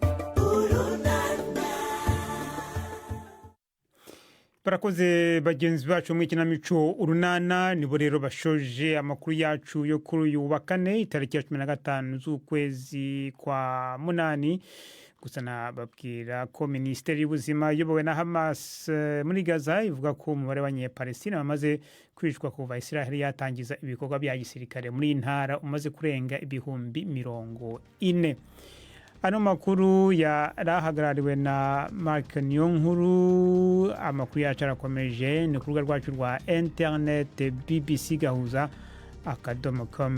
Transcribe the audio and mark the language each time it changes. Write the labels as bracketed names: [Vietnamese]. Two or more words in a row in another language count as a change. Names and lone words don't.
[Kinyarwanda] Barakoze bagenzi bacu mu ikinamico Urunana nibo rero bashoje amakuru yacu yo kuri uyu wa kane itariki ya 15 z'ukwezi kwa munani. Gusa nababwira ko Minisiteri y'Ubuzima iyobowe na Hamas muri Gaza ivuga ko umubare w'Abanyepalestina bamaze kwicwa kuva Israel yatangiza ibikorwa bya gisirikare muri intara umaze kurenga ibihumbi 40. Ano makuru yarahagarariwe na Mark Niyonkuru. Amakuru yacu arakomeje ni ku rubuga rwacu rwa internet BBC Gahuza .com.